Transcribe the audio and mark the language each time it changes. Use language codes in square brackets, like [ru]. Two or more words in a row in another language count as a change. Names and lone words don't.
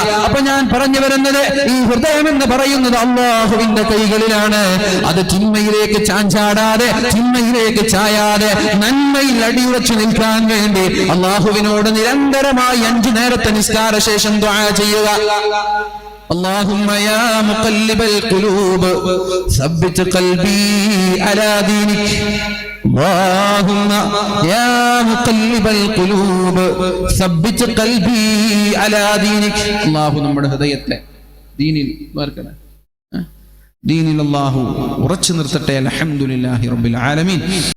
[ml] അപ്പൊ ഞാൻ പറഞ്ഞു വരുന്നത്, ഈ ഹൃദയം എന്ന് പറയുന്നത് അല്ലാഹുവിന്റെ കൈകളിലാണ്. അത് തിന്മയിലേക്ക് ചാഞ്ചാടാതെ, തിന്മയിലേക്ക് ചായാതെ നന്മയിൽ അടിയുറച്ചു നിൽക്കാൻ വേണ്ടി അല്ലാഹുവിനോട് നിരന്തരമായി 5 നേരത്തെ നിസ്കാര ശേഷം ദുആ ചെയ്യുക. [ar] اللهم يا مقلب القلوب ثبت قلبي على دينك. اللهم يا مقلب القلوب ثبت قلبي على دينك. [ml] الله നമ്മുടെ ഹൃദയത്തെ ദീനിൽ വർക്കണേ, ദീനിൽ അല്ലാഹു ഉറച്ചു നിർത്തട്ടെ. [ar] الحمد لله رب العالمين.